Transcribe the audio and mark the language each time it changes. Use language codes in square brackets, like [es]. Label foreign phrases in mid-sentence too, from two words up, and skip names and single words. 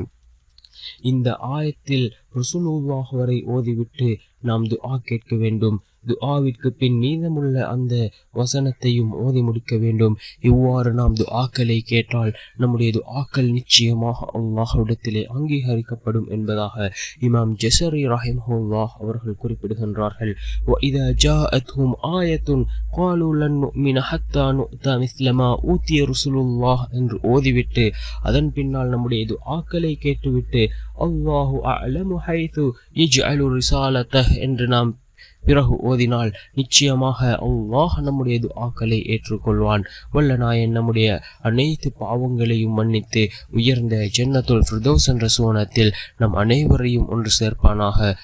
[ta] இந்த ஆயத்தில் ரசூலுல்லாஹ் வரை ஓதிவிட்டு நாம் துஆ கேட்க வேண்டும். துஆவிற்கு பின் மீதமுள்ள அந்த வசனத்தையும் ஓதி முடிக்க வேண்டும். இவ்வாறு நாம் துஆக்களை கேட்டால் நம்முடைய துஆக்கள் நிச்சயமாக அல்லாஹ்விடத்திலே அங்கீகரிக்கப்படும் என்பதாக இமாம் ஜஸரி ரஹிமஹுல்லாஹ் அவர்கள் குறிப்பிடுகின்றார்கள். [ar] وَإِذَا جَاءَتْهُمْ آيَةٌ قَالُوا لَن نُؤْمِنَ حَتَّى نُؤْتَى مِثْلَ مَا أُوتِيَ رُسُلُ اللَّهِ [ta] என்று ஓதிவிட்டு அதன் பின்னால் நம்முடைய துஆக்களை கேட்டுவிட்டு [ar] الله أعلم حيث يجعل رسالته [ta] என்று நாம் பிறகு ஓதினால் நிச்சயமாக அல்லாஹ் நம்முடைய துஆக்களை ஏற்றுக்கொள்வான். வல்ல நாயன் நம்முடைய அனைத்து பாவங்களையும் மன்னித்து உயர்ந்த ஜன்னத்துல் ஃபிர்தௌஸ் என்ற சுவனத்தில் நம் அனைவரையும் ஒன்று சேர்ப்பானாக.